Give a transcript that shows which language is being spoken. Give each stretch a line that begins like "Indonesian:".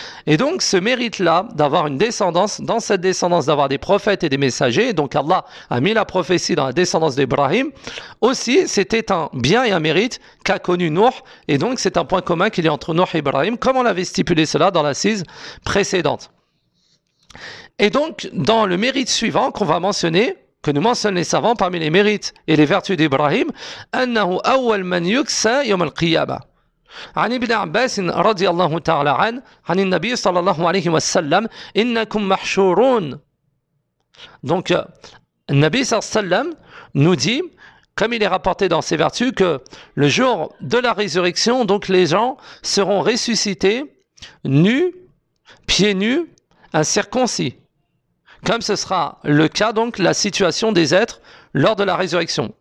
French: Et donc, ce mérite-là d'avoir une descendance, dans cette descendance d'avoir des prophètes et des messagers, donc Allah a mis la prophétie dans la descendance d'Ibrahim, aussi c'était un bien et un mérite qu'a connu Nuh, et donc c'est un point commun qu'il y a entre Nuh et Ibrahim, comme on l'avait stipulé cela dans l'assise précédente. Et donc, dans le mérite suivant qu'on va mentionner, que nous mentionnent les savants parmi les mérites et les vertus d'Ibrahim,
Arabic: أنه أول من يكسى يوم القيامة. عن ابن عباس رضي الله تعالى عنه عن النبي صلى الله عليه وسلم إنكم محشورون.
French: Donc, النبي صلى الله عليه وسلم nous dit, comme il est rapporté dans ses vertus, que le jour de la résurrection, donc les gens seront ressuscités nus, pieds nus, un circoncis, comme ce sera le cas, donc, la situation des êtres lors de la résurrection.